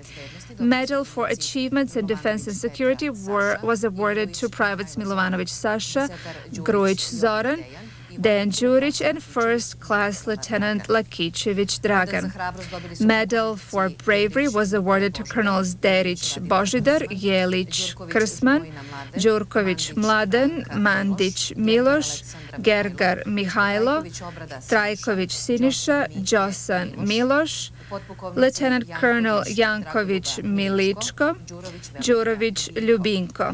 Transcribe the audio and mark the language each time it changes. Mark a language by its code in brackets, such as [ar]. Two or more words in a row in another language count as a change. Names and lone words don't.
[en] Medal for achievements in defense and security was awarded to Privates Milanovic Sasha, Grujic Zoran, Dejan Đurić, and First Class Lieutenant Lakićević Dragan. Medal for bravery was awarded to Colonels Derić Božidar, Jelić Krsman, Đurković Mladen, Mandić Miloš, Gergar Mihajlo, Trajković Siniša, Đosan Miloš, Lieutenant Colonel Janković Miličko, Đurović Ljubinko.